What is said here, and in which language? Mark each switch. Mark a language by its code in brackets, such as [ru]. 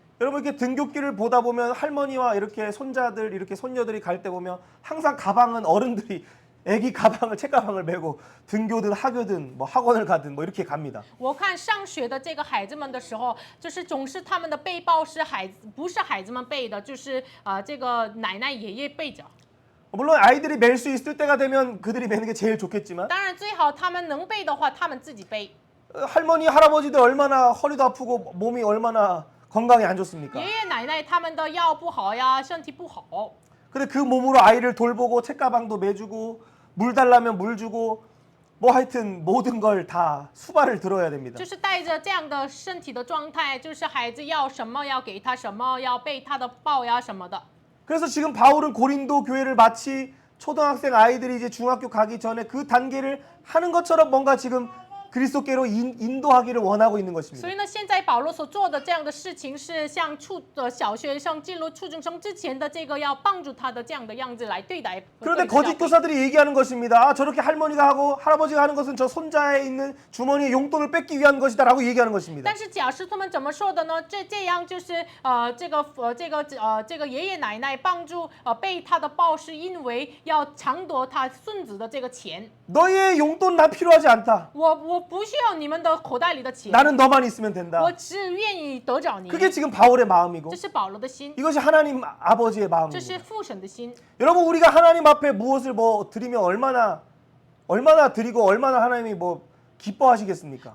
[ko] 여러분 이렇게 등굣길을 보다 보면 할머니와 이렇게 손자들 이렇게 손녀들이 갈 때 보면 항상 가방은 어른들이 애기 가방을 책가방을 메고 등교든 학교든 뭐 학원을 가든 뭐 이렇게 갑니다. [zh] 我看上学的这个孩子们的时候，就是总是他们的背包是不是孩子们背的，就是这个奶奶爷爷背着。 [ko] 물론 아이들이 멜 수 있을 때가 되면 그들이 메는 게 제일 좋겠지만 [zh] 当然最好他们能背的话，他们自己背。 [ko] 할머니 할아버지들 얼마나 허리도 아프고 몸이 얼마나 건강이 안 좋습니까? [zh] 爷爷奶奶他们的腰不好呀，身体不好。 [ko] 근데 그 몸으로 아이를 돌보고 책가방도 매주고 물 달라면 물 주고 뭐 하여튼 모든 걸 다 수발을 들어야 됩니다. [zh] 就是带着这样的身体的状态，就是孩子要什么要给他什么，要背他的包呀什么的。 [ko] 그래서 지금 바울은 고린도 교회를 마치 초등학생 아이들이 이제 중학교 가기 전에 그 단계를 하는 것처럼 뭔가 지금 그리스도께로 인도하기를 원하고 있는 것입니다. [zh] 所以呢，现在保罗所做的这样的事情，是像小学生进入初中生之前的这个要帮助他的这样的样子来对待。 [ko] 그런데 거짓 교사들이 얘기하는 것입니다. 아, 저렇게 할머니가 하고 할아버지가 하는 것은 저 손자에 있는 주머니에 용돈을 뺏기 위한 것이다라고 얘기하는 것입니다. [zh] 但是假师徒们怎么说的呢？这样就是这个爷爷奶奶帮助背他的包，是因为要抢夺他孙子的这个钱。 [ko] 너희의 용돈 나 필요하지 않다. [zh] 我不需要你们的口袋里的钱， [ko] 나는 너만 있으면 된다. [zh] 我只愿意得着你。 [ko] 그게 지금 바울의 마음이고 [zh] 这是保罗的心， [ko] 이것이 하나님 아버지의 [zh] 这是 [ko] 마음입니다. [zh] 父神的心。 [ko] 여러분 우리가 하나님 앞에 무엇을 뭐 드리면 얼마나 드리고 얼마나 하나님이 뭐 기뻐하시겠습니까?